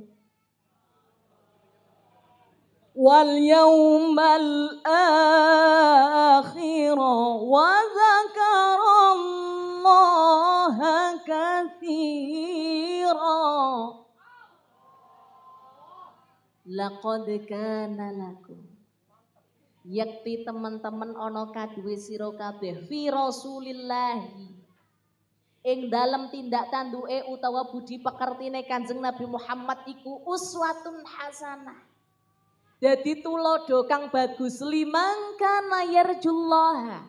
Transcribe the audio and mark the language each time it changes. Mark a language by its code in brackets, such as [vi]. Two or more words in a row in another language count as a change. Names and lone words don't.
[ar] واليوم الآخر وذكر الله كثيرا. لقد كان لكم, [jv] yakti teman-teman ana kaduwe sira kabeh [ar] في رسول الله [jv] ing dalem tindak tanduke utawa budi pekertine Kanjeng Nabi Muhammad iku [ar] أسوة حسنة. [jv] Dadi tulodo kang bagus [ar] لمن كان يرجو الله.